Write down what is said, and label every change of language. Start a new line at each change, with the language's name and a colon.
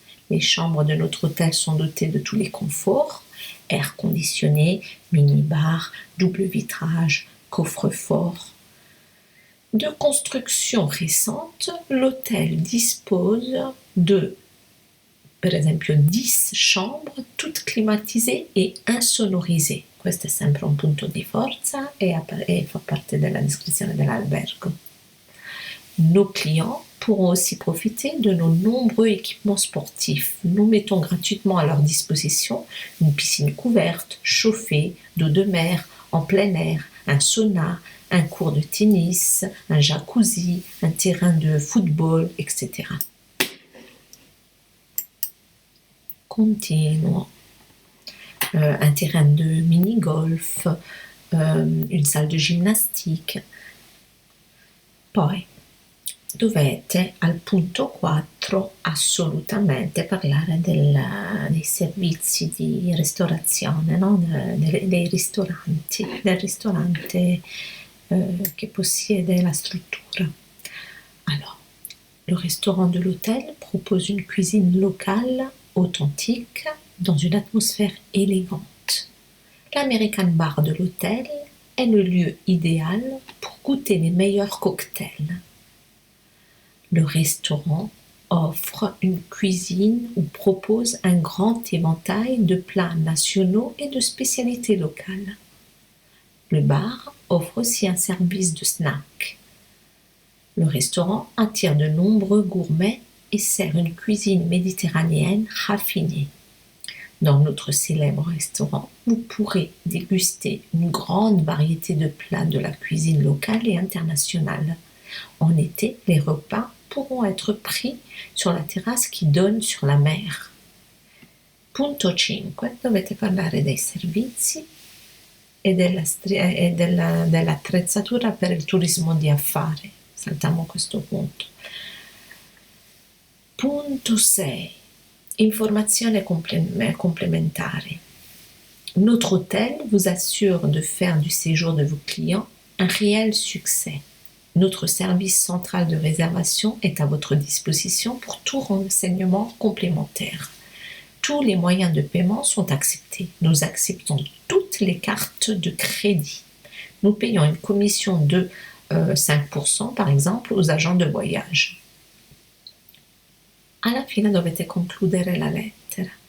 French: Les chambres de notre hôtel sont dotées de tous les conforts, air conditionné, mini-bar, double vitrage, coffre-fort. De construction récente, l'hôtel dispose de,
Italian: per esempio,
French: 10 chambres, toutes climatisées et insonorisées.
Italian: Questo è sempre un punto di forza e fa parte della descrizione dell'albergo.
French: Nos clients pourront aussi profiter de nos nombreux équipements sportifs. Nous mettons gratuitement à leur disposition une piscine couverte, chauffée, d'eau de mer, en plein air, un sauna, un court de tennis, un jacuzzi, un terrain de football, etc. Continuo. Un terrain de mini-golf, une salle de gymnastique.
Italian: Poi dovete al punto 4 assolutamente parlare dei servizi di ristorazione, no? Dei ristoranti, del ristorante che possiede la struttura.
French: Alors, le restaurant de l'hôtel propose une cuisine locale, authentique, dans une atmosphère élégante. L'American Bar de l'hôtel est le lieu idéal pour goûter les meilleurs cocktails. Le restaurant offre une cuisine ou propose un grand éventail de plats nationaux et de spécialités locales. Le bar offre aussi un service de snack. Le restaurant attire de nombreux gourmets et sert une cuisine méditerranéenne raffinée. Dans notre célèbre restaurant, vous pourrez déguster une grande variété de plats de la cuisine locale et internationale. En été, les repas pourront être pris sur la terrasse qui donne sur la mer.
Italian: Punto 5. Dovete parlare dei servizi e dell'attrezzatura per il turismo di affari. Saltiamo questo punto. Punto 6. Informazione complémentaire.
French: Notre hôtel vous assure de faire du séjour de vos clients un réel succès. Notre service central de réservation est à votre disposition pour tout renseignement complémentaire. Tous les moyens de paiement sont acceptés. Nous acceptons toutes les cartes de crédit. Nous payons une commission de 5% par exemple aux agents de voyage.
Italian: Alla fine dovete concludere la lettera.